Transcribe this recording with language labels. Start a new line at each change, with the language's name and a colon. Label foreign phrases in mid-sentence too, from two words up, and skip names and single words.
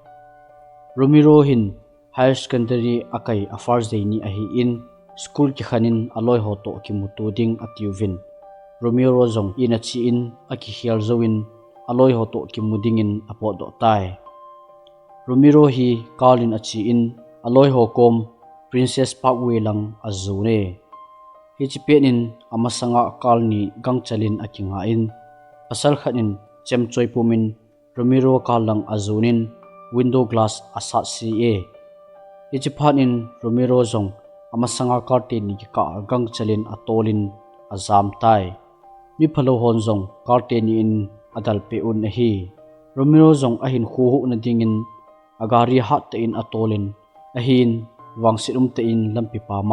Thado Chin: Romero hin
English: higher secondary
Thado Chin: akai afars deini ahi in school ki khanin aloi ho to ki mutu ding atiuvin Romero zong in achi in aki hial zoin aloi ho to ki mudingin apo do tai Romero hi kalin achi in aloi ho kom Princess Parkway lang azune hichipenin amasanga kalni gangchalin akinga in pasal khanin chemchoi pumin Romero kalang azunin
English: window glass
Thado Chin: asat ca hichiphanin Romero zong amasanga curtain ni ka gangchalin atolin azam tai mi phalo hon zong curtain in adal pe un hi Romero zong ahin khu hu na dingin agari hat te in atolin ahin wangsirum te in lampi pama